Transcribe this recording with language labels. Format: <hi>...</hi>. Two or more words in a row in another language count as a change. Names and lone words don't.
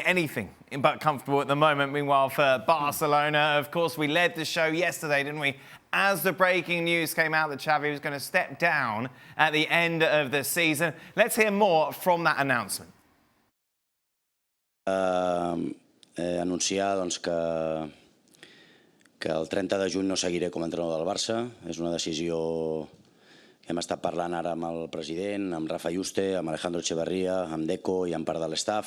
<en>anything but comfortable at the moment. Meanwhile, for Barcelona, of course, we led the show yesterday, didn't we? As the breaking news came out that Xavi was going to step down at the end of the season. Let's hear more from that announcement.</en> <ca>Anunciar doncs, que el 30 de juny no seguiré com a entrenador del Barça. És una decisió que hem estat parlant ara amb el president, amb Rafa Yuste, amb Alejandro Echeverría, amb Deco i amb part de l'estaf.</ca>